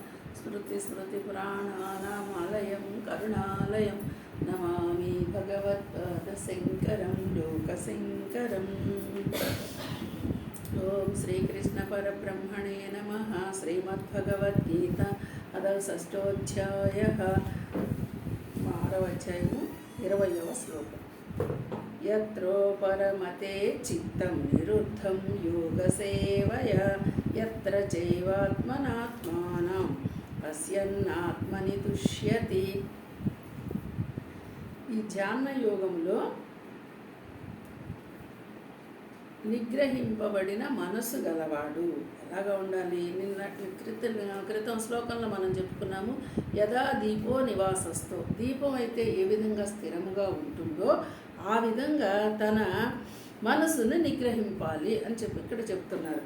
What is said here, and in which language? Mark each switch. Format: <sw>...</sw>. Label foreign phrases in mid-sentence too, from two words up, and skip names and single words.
<sa>स्मृतिस्मृतिपुराणानामालयं करुणालयं नमामि भगवत्पादशङ्करं लोकशङ्करम्। ओम श्रीकृष्णपरब्रह्मणे नमः। श्रीमद्भगवद्गीता अथ षष्ठोऽध्यायः</sa> <te>6వ అధ్యాయము 20వ శ్లోకం।</te> <sa>यत्रो परमते चित्तं निरुद्धं योगसेवया यत्र चैवात्मनात्मानं पश्यन्नात्मनि तुष्यति।</sa> <te>ఈ ధ్యాన యోగంలో నిగ్రహింపబడిన మనసు గలవాడు ఎలాగా ఉండాలి? క్రితం శ్లోకంలో మనం చెప్పుకున్నాము,</te> <sa>యథా దీపో నివాసస్థో,</sa> <te>దీపం అయితే ఏ విధంగా స్థిరముగా ఉంటుందో ఆ విధంగా తన మనసును నిగ్రహింపాలి అని ఇక్కడ చెప్తున్నారు.</te>